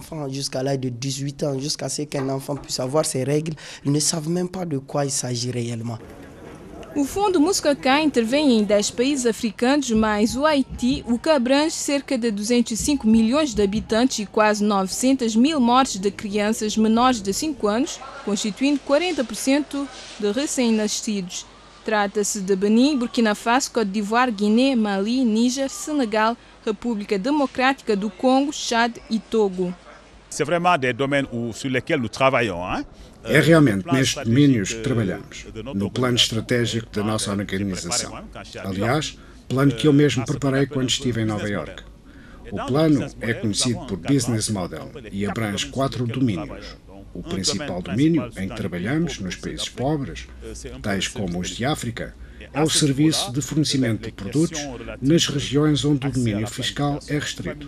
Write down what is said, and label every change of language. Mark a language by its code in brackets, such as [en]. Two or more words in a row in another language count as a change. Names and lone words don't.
[pt] O Fundo Muskoka intervém em 10 países africanos, mais o Haiti, o que abrange cerca de 205 milhões de habitantes e quase 900 mil mortes de crianças menores de 5 anos, constituindo 40% de recém-nascidos. Trata-se de Benin, Burkina Faso, Côte d'Ivoire, Guiné, Mali, Níger, Senegal, República Democrática do Congo, Chad e Togo. [fr] C'est vraiment des domaines sur lesquels nous travaillons, hein? [pt] É realmente nestes domínios que trabalhamos, no plano estratégico da nossa organização. Aliás, plano que eu mesmo preparei quando estive em Nova Iorque. O plano é conhecido por Business Model e abrange 4 domínios. O principal domínio em que trabalhamos nos países pobres, tais como os de África, é o serviço de fornecimento de produtos nas regiões onde o domínio fiscal é restrito.